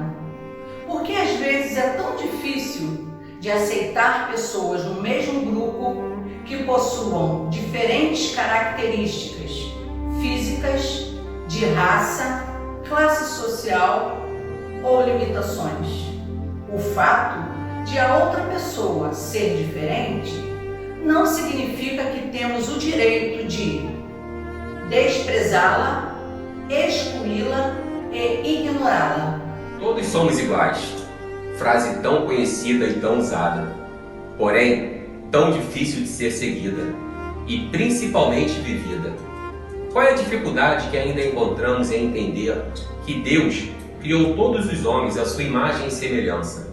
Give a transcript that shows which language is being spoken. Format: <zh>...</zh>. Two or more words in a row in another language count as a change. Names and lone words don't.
<pt>Porque às vezes é tão difícil de aceitar pessoas no mesmo grupo que possuam diferentes características físicas, de raça, classe social ou limitações. O fato de a outra pessoa ser diferente não significa que temos o direito de desprezá-la, excluí-la e ignorá-la. Todos somos iguais. Frase tão conhecida e tão usada, porém tão difícil de ser seguida e principalmente vivida. Qual é a dificuldade que ainda encontramos em entender que Deus criou todos os homens à sua imagem e semelhança?</pt>